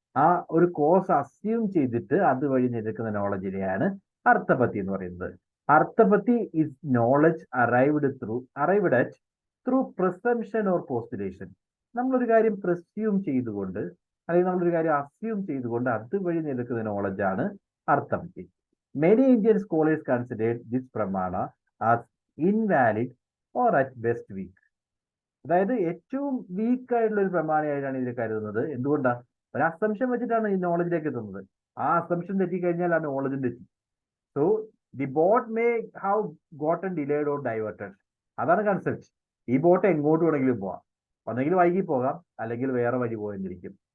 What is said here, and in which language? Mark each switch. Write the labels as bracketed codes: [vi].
[ml] ആ ഒരു cos assume ചെയ്തിട്ട് അതുവഴി എടുക്കുന്ന നോളജിനെയാണ് അർത്ഥപത്തി എന്ന് പറയുന്നത്. [en] Arthapatti is knowledge arrived at through presumption or postulation. [ml] നമ്മളൊരു കാര്യം പ്രിസ്യൂം ചെയ്തുകൊണ്ട് അല്ലെങ്കിൽ നമ്മളൊരു കാര്യം അസ്യൂം ചെയ്തുകൊണ്ട് അതുവഴി എടുക്കുന്ന നോളജാണ് അർത്ഥപത്തി. [en] Many Indian scholars considered this pramana as invalid or at best weak. [ml] അതായത് ഏറ്റവും വീക്ക് ആയിട്ടുള്ള ഒരു പ്രമാണമായിട്ടാണ് ഇതിൽ കരുതുന്നത്. എന്തുകൊണ്ടാണ്? ഒരു അസംഷൻ വെച്ചിട്ടാണ് ഈ നോളജിലേക്ക് എത്തുന്നത്. ആ അസംഷൻ തെറ്റിക്കഴിഞ്ഞാൽ ആ നോളജും തെറ്റി. [en] So the boat may have gotten delayed or diverted. [ml] അതാണ് കൺസെപ്റ്റ്. ഈ ബോട്ട് എങ്ങോട്ട് വേണമെങ്കിലും പോവാം. ഒന്നെങ്കിൽ വൈകി പോകാം, അല്ലെങ്കിൽ വേറെ വഴി പോയെന്നിരിക്കും.